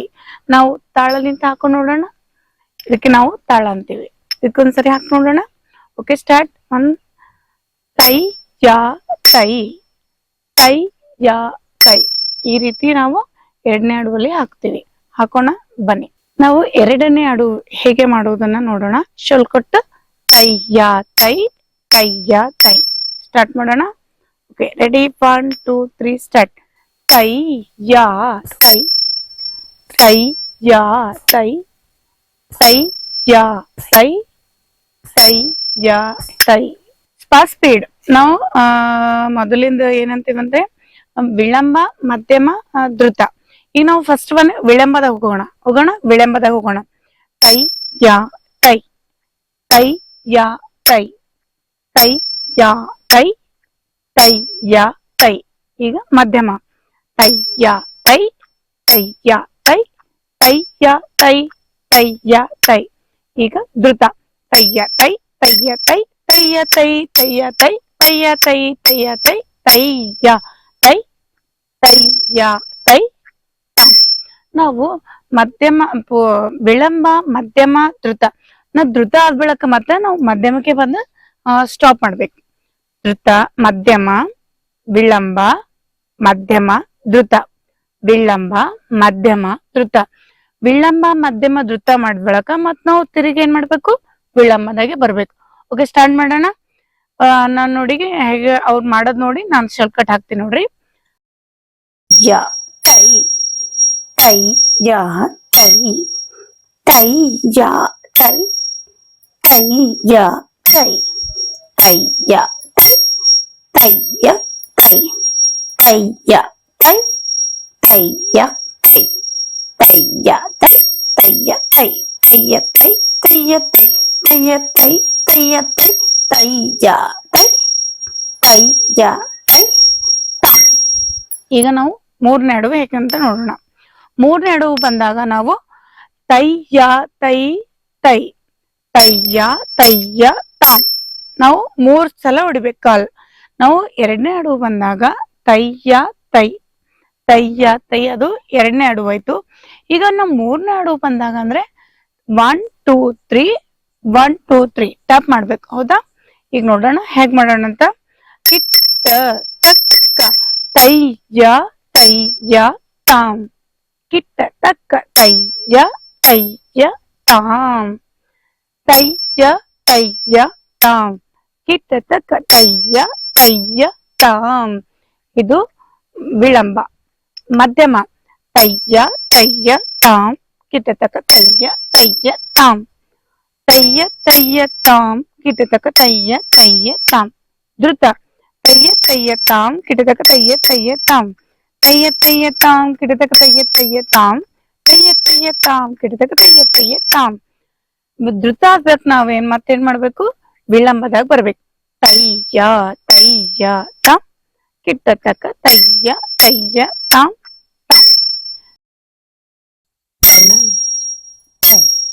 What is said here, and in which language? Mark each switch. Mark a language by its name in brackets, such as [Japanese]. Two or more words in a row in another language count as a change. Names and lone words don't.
[Kannada] ನಾವು ತಾಳಲಿಂತ ಹಾಕೊಂಡು ನೋಡೋಣ. ಇದಕ್ಕೆ ನಾವು ತಾಳ ಅಂತೀವಿ. ಇದಕ್ಕೊಂದ್ಸರಿ ಹಾಕಿ ನೋಡೋಣ. [English] okay, start. [Kannada] 1 ತೈ ಯಾ ತೈ, ತೈ ಯಾ ತೈ. ಈ ರೀತಿ ನಾವು 2ನೇ ಅಡುವಲ್ಲಿ ಹಾಕ್ತಿವಿ. ಹಾಕೋಣ ಬನ್ನಿ. ನಾವು 2ನೇ ಅಡುವು ಹೇಗೆ ಮಾಡುವುದನ್ನ ನೋಡೋಣ. ಶೊಲ್ಕೊಟ್ಟು ತೈ ಯಾ ತೈ, ತೈ ಯಾ ತೈ. ಸ್ಟಾರ್ಟ್ ಮಾಡೋಣ. [English] okay, ready? [Kannada] 1 2 3 ಸ್ಟಾರ್ಟ್. ತೈ ಯಾ ತೈ, ತೈ ಯಾ ತೈ, ತೈ ಯಾ ತೈ, ತೈ ಯಾ ತೈ. ಸ್ಪೀಡ್. ನಾವು ಮೊದಲಿಂದ ಏನಂತೀವಂದ್ರೆ ವಿಳಂಬ, ಮಧ್ಯಮ, ದ್ರುತ. ಈಗ ನಾವು ಫಸ್ಟ್ ವಿಳಂಬದಾಗ ಹೋಗೋಣ. ತೈ ಯಾ ತೈ, ತೈ ಯಾ ತೈ, ತೈ ಯಾ ತೈ, ತೈ ಯಾ ತೈ. ಈಗ ಮಧ್ಯಮ. ತೈ ಯಾ ತೈ, ತೈ ಯಾ ತೈ, ತೈ ಯಾ ತೈ, ತೈ ಯಾ ತೈ. ಈಗ ದ್ರುತ. ತೈ ಯಾ ತೈ, ತೈ ಯಾ ತೈ, ತೈ ಯಾ ತೈ, ತೈ ಯಾ ತೈ, ತೈ ಯಾ ತೈ, ತೈ ಯಾ ತೈ, ತೈ ಯಾ ತೈ, ತೈ ಯಾ ತೈ. ನಾವು ಮಧ್ಯಮ, ವಿಳಂಬ, ಮಧ್ಯಮ, ದ್ರುತ. ನಾವು ದ್ರುತ ಆದ್ಬಿಳಕ ಮತ್ತೆ ನಾವು ಮಧ್ಯಮಕ್ಕೆ ಬಂದು ಸ್ಟಾಪ್ ಮಾಡ್ಬೇಕು. ದ್ರುತ, ಮಧ್ಯಮ, ವಿಳಂಬ, ಮಧ್ಯಮ, ದ್ರುತ. ವಿಳಂಬ, ಮಧ್ಯಮ, ದ್ರುತ. ವಿಳಂಬ, ಮಧ್ಯಮ, ದ್ರುತ ಮಾಡ್ಬಳಕ ಮತ್ ನಾವು ತಿರುಗಿ ಏನ್ ಮಾಡ್ಬೇಕು? ವಿಳಂಬದಾಗೆ ಬರ್ಬೇಕು. [English] okay, start [Kannada] ಮಾಡೋಣ. ನಾನ್ ನೋಡಿ ಹೇಗೆ ಅವ್ರು ಮಾಡೋದ್ ನೋಡಿ ನಾನು ಶೊಲ್ಕಟ್ ಹಾಕ್ತೀನಿ ನೋಡ್ರಿ. ಯಾ ತೈ, ತೈ ಯಾ ತೈ, ತೈ ಯಾ ತೈ, ತೈ ಯಾ ತೈ, ತೈ ಯಾ ತೈ, ತೈ ಯಾ ತೈ, ತೈ ಯಾ ತೈ, ತೈ ಯಾ ತೈ, ತೈ ಯಾ ತೈ, ತೈ ಯಾ ತೈ, ತೈ ಯಾ ತೈ, ತೈ ಯಾ ತೈ, ತೈ ಯಾ ತೈ, ತೈ ಯಾ ತೈ, ತೈ ಯಾ ತೈ, ತೈ ಯಾ ತೈ. ಈಗ ನಾವು 3ನೇ ಅಡುವು ಹೇಗಂತ ನೋಡೋಣ. 3ನೇ ಅಡುವು ಬಂದಾಗ ನಾವು ತೈ ಯಾ ತೈ, ತೈ, ತೈ ಯಾ ತೈ ಯಾ ತಾಮ್. ನಾವು 3 ಸಲ ಹೊಡಿಬೇಕು ಕಾಲ್. ನಾವು 2ನೇ ಅಡುವು ಬಂದಾಗ ತೈ ಯಾ ತೈ, ತೈ ಯಾ ತೈ. ಅದು 2ನೇ ಅಡುವು ಆಯ್ತು. ಈಗ ನಾವು 3ನೇ ಅಡುವು ಬಂದಾಗ ಅಂದ್ರೆ 1 2 3, 1 2 3 ಟ್ಯಾಪ್ ಮಾಡ್ಬೇಕು. ಹೌದಾ? ಈಗ ನೋಡೋಣ ಹೇಗ್ ಮಾಡೋಣ ಅಂತ. ಕಿಟ್ಟ ಟಕ್ಕ ತೈ ಯಾ ತೈ ಯಾ ತಾಮ್. ಕಿಟ್ಟ ಟಕ್ಕ ತೈ ಯಾ ತೈ ಯಾ ತಾಮ್. ತೈ ಯಾ ತೈ ಯಾ ತಾಮ್. ಕಿಟ್ಟ ಟಕ್ಕ ತೈ ಯಾ ತೈ ಯಾ ತಾಮ್. ಇದು ವಿಳಂಬ. ಮಧ್ಯಮ. ತೈ ಯಾ ತೈ ಯಾ ತಾಮ್. ಕಿಟ್ಟ ಟಕ್ಕ ತೈ ಯಾ ತೈ ಯಾ ತಾಮ್. ತೈ ಯಾ ತೈ ಯಾ ತಾಮ್. ಕಿಟ್ಟ ಟಕ್ಕ ತೈ ಯಾ ತೈ ಯಾ ತಾಮ್. ದ್ರುತ. ತೈ ಯಾ ತೈ ಯಾ ತಾಮ್. ಕಿಟ್ಟ ಟಕ್ಕ ತೈ ಯಾ ತೈ ಯಾ ತಾಮ್. ತೈ ಯಾ ತೈ ಯಾ ತಾಮ್. ಕಿಟ್ಟ ಟಕ್ಕ ತೈ ಯಾ ತೈ ಯಾ ತಾಮ್. ತೈ ಯಾ ತೈ ಯಾ ತಾಮ್. ಕಿಟ್ಟ ಟಕ್ಕ ತೈ ಯಾ ತೈ ಯಾ ತಾಮ್. ದ್ರುತ ಆಗ್ಬೇಕು. ನಾವೇನ್ ಮತ್ತೇನ್ ಮಾಡ್ಬೇಕು? ವಿಳಂಬದಾಗ ಬರ್ಬೇಕು. ತೈ ಯಾ ತೈ ಯಾ ತಾಮ್. ಕಿಟ್ಟ ಟಕ್ಕ ತೈ ಯಾ ತೈ ಯಾ ತಾಮ್. ತೈ.